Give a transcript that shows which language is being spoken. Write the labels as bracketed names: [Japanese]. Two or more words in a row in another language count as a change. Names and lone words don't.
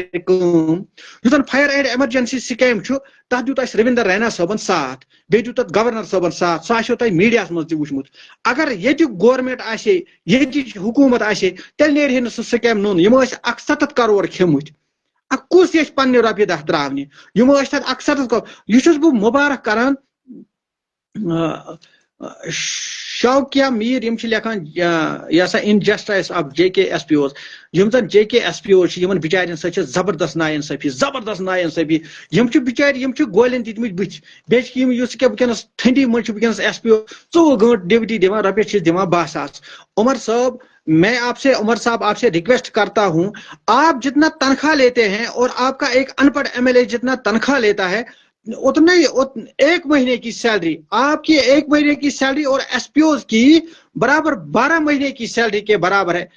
[Kashmiri] کن [English] fire and emergency scheme [Kashmiri] تر دیت اس رویندر رینا صبن ساتھ بیٚیہِ دیُت تتھ گورنر صبن ساتھ سہ آسیو تۄہہِ میڈیا مز تہِ وٕچھمُت اگر ییٚتیُک گورمنٹ آسے ییٚتِچ حکوٗمت آسے تیٚلہِ نیرِ ہے نہٕ سُہ سکیم نوٚن یِمو ٲسۍ 170 کرور کھیٚمٕتۍ کُس یژھِ پننہِ رۄپیہِ دہ تراونہِ یِمو ٲسۍ تتھ 170 کرور یہِ چھُس بہٕ مُبارک کران شوقیہ میٖر یِم چھِ لیکھان یہ سا [English] injustice of JK SPOs [Kashmiri] یم زن جے کے ایس پی اوز یمن بچارین سۭتۍ چھِ زبردست نا انصٲفی یم چھِ بچارِ یم چھِ گولین دِتمٕتۍ بٕتھِ بیٚیہِ چھِ یم یُس کیٛاہ وٕنکیٚنس ٹھنڈی منٛز چھِ وٕنکیٚنس ایس پی او 24 گٲنٹہٕ ڈیوٹی دِوان رۄپیس چھِس دِوان 12 ساس [Urdu] عمر صٲب میں عمر صاحب آپ سے ریکویسٹ کرتا ہوں آپ جتنا تنخواہ لیتے ہیں اور آپ کا ایک ان پڑھ ایم ایل اے جتنا تنخواہ لیتا ہے اتنا ہی ایک مہینے کی سیلری آپ کی ایک مہینے کی سیلری اور ایس پی اوز کی برابر 12 مہینے کی سیلری کے برابر ہے